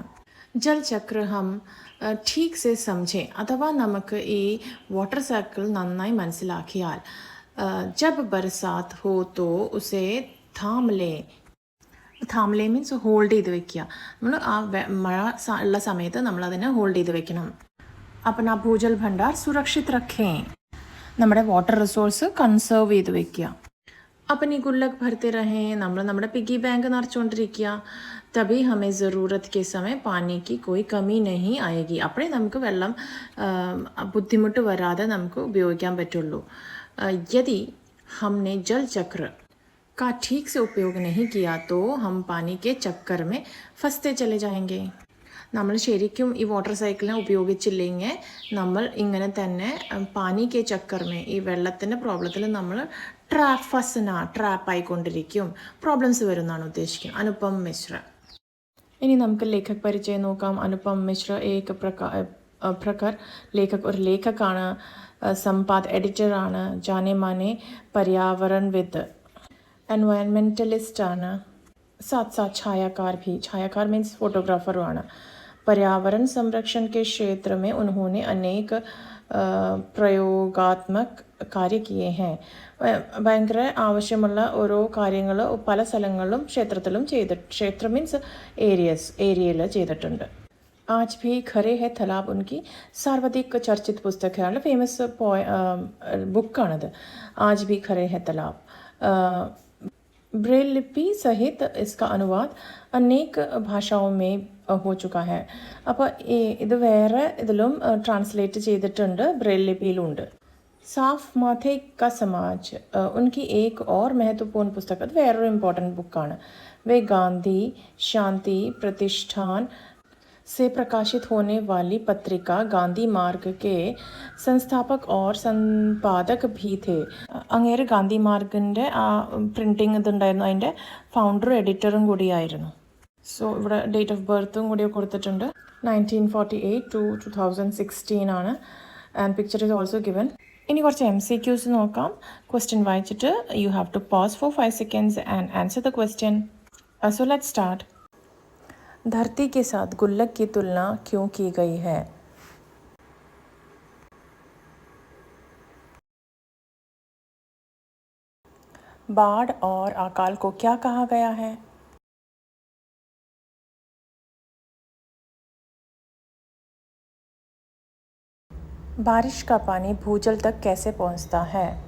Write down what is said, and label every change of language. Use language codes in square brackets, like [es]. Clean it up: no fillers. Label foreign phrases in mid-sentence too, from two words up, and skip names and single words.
[hi] जल चक्र हम ठीक से समझें. [ml] അഥവാ നമുക്ക് ഈ [en] water cycle [ml] നന്നായി മനസ്സിലാക്കിയാൽ [hi] जब बरसात हो तो उसे थामले. [ml] ഥാംലേ [en] means hold [ml] ചെയ്ത് വെക്കുക. നമ്മൾ ആ മഴ ഉള്ള സമയത്ത് നമ്മളതിനെ ഹോൾഡ് ചെയ്ത് വെക്കണം. [hi] अपना भूजल भंडार सुरक्षित रखें. [ml] നമ്മുടെ [en] water resource conserve [ml] ചെയ്ത് വെക്കുക. [hi] अपनी गुल्लक भरते रहें. [ml] നമ്മൾ നമ്മുടെ [en] piggy bank [ml] നിറച്ചുകൊണ്ടിരിക്കുക. [hi] तभी हमें ज़रूरत के समय पानी की कोई कमी नहीं आएगी. [ml] അപ്പോഴേ നമുക്ക് വെള്ളം ബുദ്ധിമുട്ട് വരാതെ നമുക്ക് ഉപയോഗിക്കാൻ പറ്റുള്ളൂ. [hi] यदि हमने जल चक्र का ठीक से उपयोग नहीं किया तो हम पानी के चक्कर में फंसते चले जाएंगे. [ml] നമ്മൾ ശരിക്കും ഈ [en] water cycle [ml] ഉപയോഗിച്ചില്ലെങ്കിൽ നമ്മൾ ഇങ്ങനെ തന്നെ [hi] पानी के चक्कर में [ml] ഈ വെള്ളത്തിൻ്റെ പ്രോബ്ലത്തിൽ നമ്മൾ ട്രാപ്പായിക്കൊണ്ടിരിക്കും. പ്രോബ്ലംസ് വരുമെന്നാണ് ഉദ്ദേശിക്കുന്നത്. അനുപം മിശ്ര. ഇനി നമുക്ക് [hi] लेखक परिचय [ml] നോക്കാം. അനുപം മിശ്ര [hi] एक प्रखर लेखक, [ml] ഒരു ലേഖകാണ്, സമ്പാദ് എഡിറ്ററാണ്, [hi] जाने माने पर्यावरणविद्, [ml] എൻവയൺമെൻറ്റലിസ്റ്റാണ്, [hi] साथ साथ छायाकार भी. छायाकार [en] means photographer. [hi] पर्यावरण संरक्षण के क्षेत्र में उन्होंने अनेक പ്രയോഗാത്മക कार्य किए हैं. [ml] ഭയങ്കര ആവശ്യമുള്ള ഓരോ കാര്യങ്ങൾ പല സ്ഥലങ്ങളിലും ക്ഷേത്രത്തിലും ക്ഷേത്ര മീൻസ് ഏരിയയിൽ ചെയ്തിട്ടുണ്ട്. [hi] आज भी खरे है तालाब उनकी सर्वाधिक चर्चित पुस्तक है. [ml] ഫേമസ് ബുക്കാണത്. [hi] आज भी खरे है तालाब. ब्रेल लिपि सहित इसका अनुवाद अनेक भाषाओं में हो चुका है. [ml] അപ്പോൾ ഇത് വേറെ ഇതിലും ട്രാൻസ്ലേറ്റ് ചെയ്തിട്ടുണ്ട്, ബ്രെയിൽ ലിപിയിലുണ്ട്. [hi] साफ माथे का समाज उनकी एक और महत्वपूर्ण पुस्तक. [ml] അത് വേറൊരു ഇമ്പോർട്ടൻറ്റ് ബുക്കാണ്. [hi] वे गांधी शांति प्रतिष्ठान से प्रकाशित होने वाली पत्रिका गांधी मार्ग के संस्थापक और संपादक भी थे. [ml] അങ്ങേര് ഗാന്ധി മാർഗിൻ്റെ ആ പ്രിൻറ്റിങ് ഇതുണ്ടായിരുന്നു, അതിൻ്റെ ഫൗണ്ടറും എഡിറ്ററും കൂടിയായിരുന്നു. സോ ഇവിടെ [en] date of birth [ml] കൂടി കൊടുത്തിട്ടുണ്ട്. 1948 to 2016 ആണ്. [en] and picture is also given. [ml] ഇനി കുറച്ച് MCQs നോക്കാം. ക്വസ്റ്റ്യൻ വായിച്ചിട്ട് [en] you have to pause for 5 seconds and answer the question. So let's start. [hi] धरती के साथ गुल्लक की तुलना क्यों की गई है? बाढ़ और अकाल को क्या कहा गया है? बारिश का पानी भूजल तक कैसे पहुंचता है?